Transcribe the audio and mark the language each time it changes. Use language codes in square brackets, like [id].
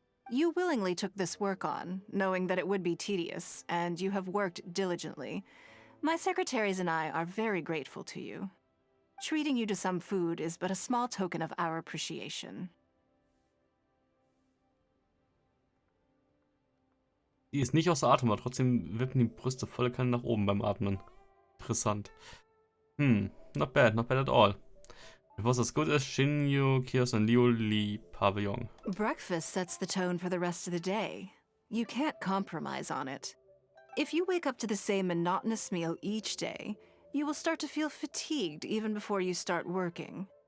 [en] You willingly took this work on, knowing that it would be tedious, and you have worked diligently. My secretaries and I are very grateful to you. Treating you to some food is but a small token of our appreciation. [de] Die ist nicht außer Atem, aber trotzdem wippen die Brüste volle Kanne nach oben beim Atmen. [en] Interessant. Not bad at all. It was as good as Shinyu, Kios, and Liu Li Pavillon. Breakfast sets the tone for the rest of the day. You can't compromise on it. If you wake up to the same monotonous meal each day, you will start to feel fatigued even before you start working.